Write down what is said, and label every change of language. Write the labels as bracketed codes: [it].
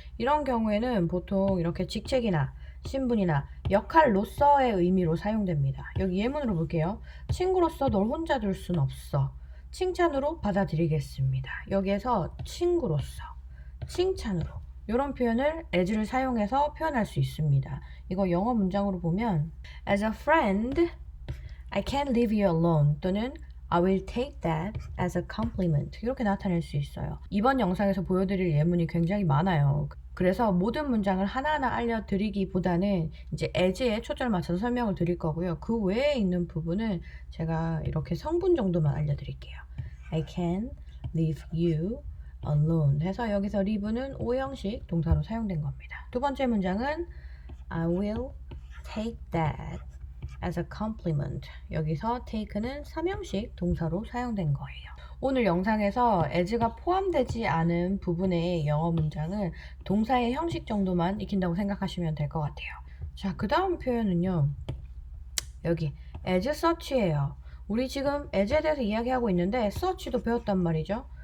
[ko] 이런 경우에는 보통 이렇게 직책이나 신분이나 역할로서의 의미로 사용됩니다. 여기 예문으로 볼게요. 친구로서 널 혼자 둘 순 없어. 칭찬으로 받아들이겠습니다. 여기에서 친구로서, 칭찬으로 이런 표현을 as를 사용해서 표현할 수 있습니다. 이거 영어 문장으로 보면 [en] As a friend, I can't leave you alone [ko] 또는 [en] I will take that as a compliment [ko] 이렇게 나타낼 수 있어요. 이번 영상에서 보여드릴 예문이 굉장히 많아요. 그래서 모든 문장을 하나하나 알려드리기보다는 이제 as에 초점을 맞춰서 설명을 드릴 거고요. 그 외에 있는 부분은 제가 이렇게 성분 정도만 알려드릴게요. [en] I can leave you alone [ko] 해서 여기서 leave는 오형식 동사로 사용된 겁니다. [en] 두 번째 문장은 I will take that as a compliment. [ko] 여기서 take는 3형식 동사로 사용된 거예요. 오늘 영상에서 as가 포함되지 않은 부분의 영어 문장은 동사의 형식 정도만 익힌다고 생각하시면 될 것 같아요. 자, 그 다음 표현은요. 여기 as such예요. 우리 지금 as에 대해서 이야기하고 있는데 such도 배웠단 말이죠.